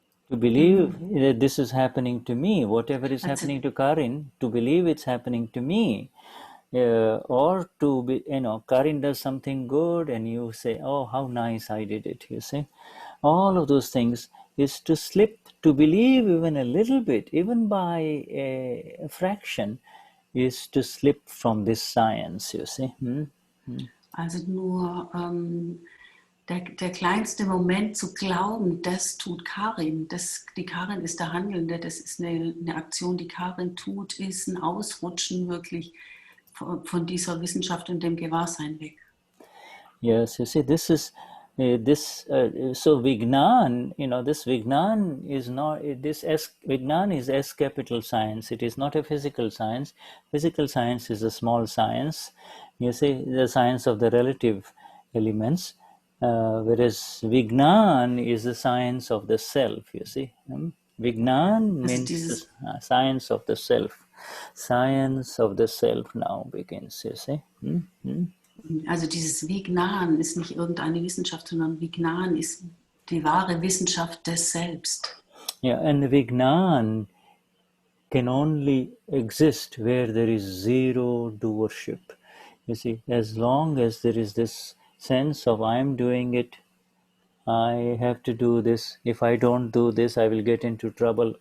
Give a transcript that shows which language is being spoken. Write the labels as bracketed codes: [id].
[en] To believe that this is happening to me, whatever is happening to Karin, to believe it's happening to me, or to be, Karin does something good and you say, oh, how nice I did it, you see. All of those things is to slip, to believe even a little bit, even by a fraction, is to slip from this science, you see. [de] Also nur der kleinste Moment zu glauben, das tut Karin. Die Karin ist der Handelnde, das ist eine Aktion, die Karin tut, ist ein Ausrutschen wirklich von dieser Wissenschaft und dem Gewahrsein weg. [en] Yes, you see, this is so Vignan, this Vignan is not, Vignan is S capital science. It is not a physical science. Physical science is a small science. You see, the science of the relative elements, whereas Vignan is the science of the self, you see. Vignan means science of the self. Science of the self now begins, you see. [de] Also dieses Vignan ist nicht irgendeine Wissenschaft, sondern Vignan ist die wahre Wissenschaft des Selbst. [en] Yeah, and Vignan can only exist where there is zero doership. You see, as long as there is this sense of I'm doing it, I have to do this, if I don't do this, I will get into trouble.